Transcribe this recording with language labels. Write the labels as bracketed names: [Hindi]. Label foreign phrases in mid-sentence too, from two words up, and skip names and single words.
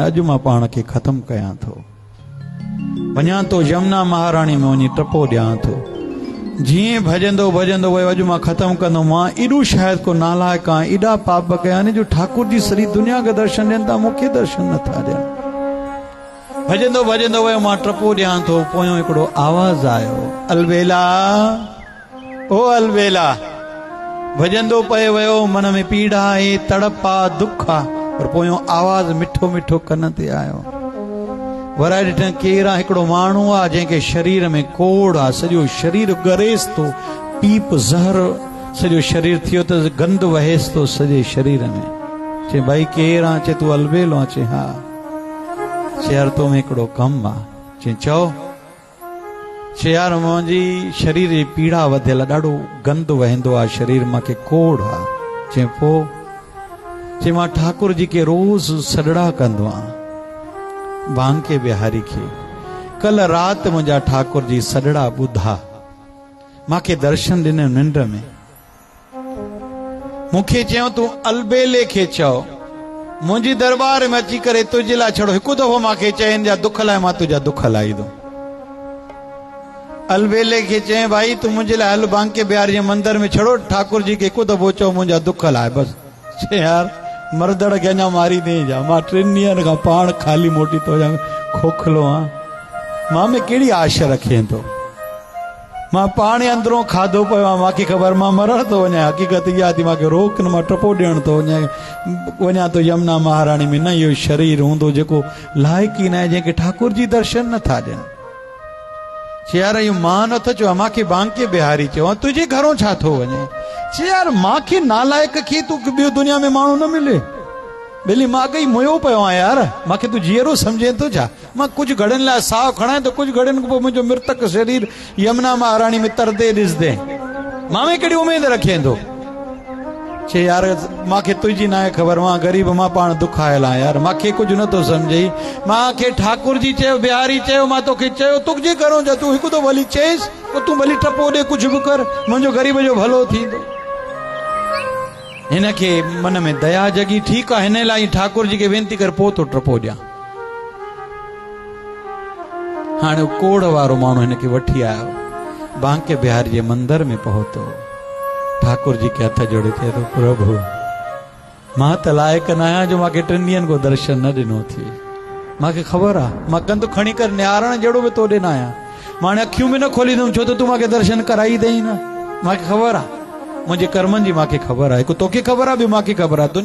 [Sindhi] अॼु मां पाण खे ख़तमु कयां थो, वञा थो यमुना महाराणी में वञी टपो ॾियां थो। जीअं भजंदो भजंदो वियो, अॼु मां ख़तमु कंदो। मां एॾो शायदि को नालाइक आहियां, एॾा पाप कया आहिनि जो ठाकुर जी सॼी दुनिया खे दर्शन ॾियनि था, मूंखे दर्शन नथा ॾियनि। भजंदो भजंदो वियो, मां टपो ॾियां थो। पोयों हिकिड़ो आवाज़ आयो, अलबेला, ओ अलबेला। भजंदो पए वियो, मन में पीड़ा आहे, तड़प आहे, दुख आहे, पर पोयों आवाज़ मिठो मिठो कन ते आयो। वराए ॾिठनि केरु आहे? हिकिड़ो माण्हू आहे जंहिंखे शरीर में कोड़ आहे, सॼो शरीर गरेस थो, पीप ज़हर सॼो शरीर थियो त गंद वहेसि थो सॼे शरीर में। चई भाई केरु आहे? चए तूं अलबेलो आहे? चई हा। चए यार तो में हिकिड़ो कमु आहे। चई चओ। चए यार मुंहिंजी शरीर जी पीड़ा वधियल आहे, ॾाढो गंद वहंदो आहे शरीर, मूंखे कोढ़ आहे। चई पोइ? चई मां ठाकुर जी के रोज़ सॾड़ा कंदो आहियां, बांके बिहारी खे। कल राति मुंहिंजा ठाकुर जी सॾड़ा ॿुधा, मूंखे दर्शन ॾिने निंड में। मूंखे चयो तूं अलबेले खे चओ मुंहिंजी दरबार में अची करे तुंहिंजे लाइ छड़ो हिकु दफ़ो मूंखे चइनि जा दुख लाइ मां तुंहिंजा दुख लाहींदुमि। अलबेले खे चए भाई तूं मुंहिंजे लाइ हल बांके बिहारी जे मंदिर में, छड़ो ठाकुर जी खे हिकु दफ़ो चओ मुंहिंजा दुख लाइ बस। चए यार मर्दड़ खे अञा मारी ॾे जा, मां 3 ॾींहंनि खां पाण खाली मोटी तो वञा, खोखलो आहियां, मां में कहिड़ी आश रखे थो? मां पाण अंदरों खाधो पियो आहे, मूंखे ख़बर मां मरण थो वञा। हक़ीक़त इहा थी मूंखे रोक न, मां टपो ॾियण थो वञा तो यमुना महाराणी में। न इहो शरीर हूंदो जेको लाइक़ ई न आहे, जंहिंखे ठाकुर जी दर्शन नथा ॾियनि। चए यार इहो मां नथो चवां, मूंखे बांके बिहारी चवां, तुंहिंजे घरों छा थो वञे? चए यार मूंखे नालाइक खे तूं ॿियो दुनिया में माण्हू न मिले, बेली मां कई मुयो पियो आहियां यार, मूंखे तूं जीअरो सम्झे थो छा? मां कुझु घड़ियुनि लाइ साहु खणां त कुझु घड़ियुनि खां पोइ मुंहिंजो मृतक शरीर यमुना महाराणी में तरदे ॾिसदे, मां में कहिड़ी उमेद रखे थो? चए यार मूंखे तुंहिंजी न आहे ख़बर, मां ग़रीब, मां पाण दुखायल आहियां यार, मूंखे कुझु नथो सम्झई। मूंखे ठाकुर जी चयो, बिहारी चयो, मां तोखे चयो, तुंहिंजे घरों जा तूं हिकु दफ़ो भली चएसि, पोइ तूं भली टपो ॾे, कुझु बि कर, मुंहिंजो ग़रीब जो भलो थींदो। हिन खे मन में दया जगी, ठीकु आहे, हिन लाइ ठाकुर जी खे वेनती कर, पोइ तो टपो ॾियां। हाणे कोढ़ वारो माण्हू हिन खे वठी आयो, बांके बिहारी जे मंदिर में पहुतो, ठाकुर जी के हथ जोड़े चए थो प्रभु मां त लाइक़ न आहियां जो मूंखे 3 ॾींहंनि को दर्शन न ॾिनो थिए। मूंखे ख़बर आहे मां कंधु खणी करे निहारण जहिड़ो बि तो ॾे न आहियां, मां हाणे अखियूं बि न खोलींदुमि छो त तूं मूंखे दर्शन कराई अथई न। मूंखे ख़बर आहे मुंहिंजे कर्मनि जी, मूंखे ख़बर आहे, हिकु तोखे ख़बर आहे, ॿियो मूंखे ख़बर आहे।